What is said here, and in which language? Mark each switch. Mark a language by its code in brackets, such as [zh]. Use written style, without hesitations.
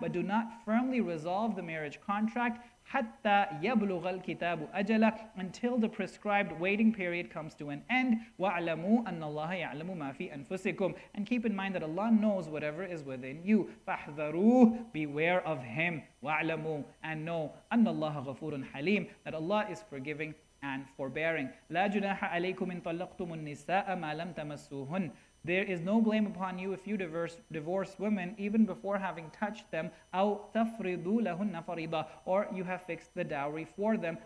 [en] But do not firmly resolve the marriage contract, [ar] حتى يبلغ الكتاب أجله, [en] until the prescribed waiting period comes to an end. [ar] وَاعْلَمُوا أَنَّ اللَّهَ يَعْلَمُ مَا فِي أَنفُسِكُمْ. [en] And keep in mind that Allah knows whatever is within you. [ar] فَاحْذَرُوهُ. [en] Beware of Him. [ar] وَاعْلَمُوا. [en] And know [ar] أَنَّ اللَّهَ غَفُورٌ حَلِيمٌ. [en] That Allah is forgiving and forbearing. [ar] لَا جُنَاحَ عَلَيْكُمْ إِن طَلَّقْتُمُ النِّسَاءَ مَا لَمْ تَمَسُّوهُنَّ. [en] There is no blame upon you if you divorce women even before having touched them. [ar] أَوْ تَفْرِضُوا لَهُنَّ فَرِيضًا. [en] Or you have fixed the dowry for them.